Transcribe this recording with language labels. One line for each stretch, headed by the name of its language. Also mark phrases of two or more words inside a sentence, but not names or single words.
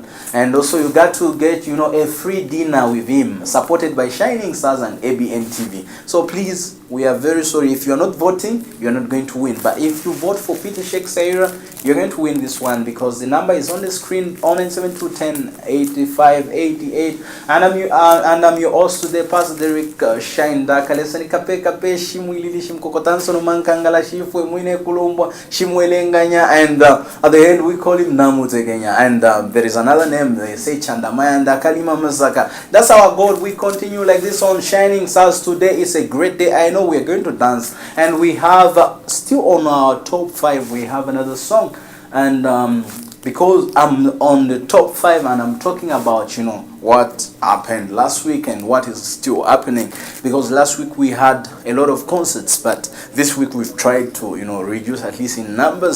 English: And also you got to get, a free dinner with him, supported by Shining Stars and ABN TV. So please, we are very sorry. If you're not voting, you're not going to win. But if you vote for Peter Shakes Kaira, you're going to win this one, because the number is on the screen, 0972108588. And I'm your host today, Pastor Derek Shine Daka.
Bemba: Lesani kape shimwilili shimkokotanso no mankangala shifwe mwine kulumba shimwelenganya,
English: and at the end we call him Namutegenya. And there is another name, they say Chandamaya and Kalima Masaka. That's our God. We continue like this on Shining Stars. Today is a great day. I know we're going to dance, and we have still on our top 5 we have another song, and because I'm on the top 5 and I'm talking about what happened last week and what is still happening, because last week we had a lot of concerts, but this week we've tried to reduce at least in numbers.